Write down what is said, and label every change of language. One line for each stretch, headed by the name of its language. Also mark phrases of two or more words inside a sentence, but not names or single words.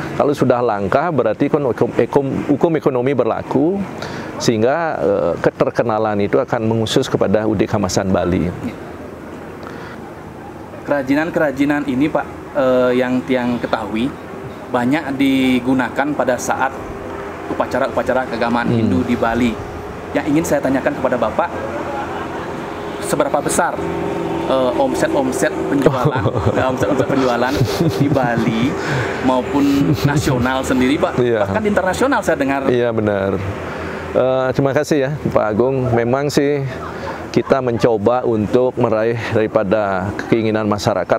Indonesian: Kalau sudah langka berarti kan hukum ekonomi berlaku, sehingga keterkenalan itu akan mengusus kepada UD Kamasan Bali. Kerajinan-kerajinan ini Pak, yang tiang ketahui banyak digunakan pada saat upacara-upacara keagamaan Hindu di Bali. Yang ingin saya tanyakan kepada Bapak, seberapa besar omset penjualan, omset penjualan di Bali maupun nasional sendiri Pak, bahkan internasional saya dengar. Iya benar. Terima kasih ya Pak Agung. Memang sih kita mencoba untuk meraih daripada keinginan masyarakat.